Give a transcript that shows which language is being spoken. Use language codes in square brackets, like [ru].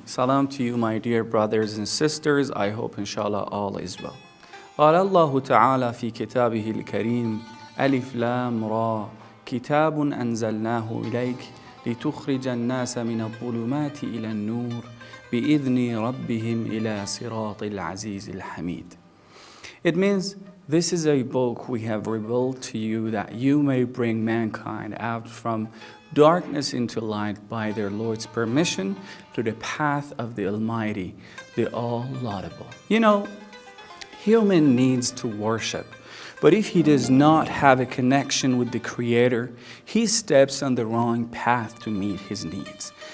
[en] Salam to you, my dear brothers and sisters. I hope inshallah all is well. [ar] قال الله تعالى في كتابه الكريم ألف لام را كتاب أنزلناه إليك لتخرج الناس من الظلمات إلى النور بإذن ربهم إلى صراط العزيز الحميد. [en] It means this is a book we have revealed to you that you may bring mankind out from darkness into light by their Lord's permission to the path of the Almighty, the All-Laudable. You know, human needs to worship, but if he does not have a connection with the Creator, he steps on the wrong path to meet his needs.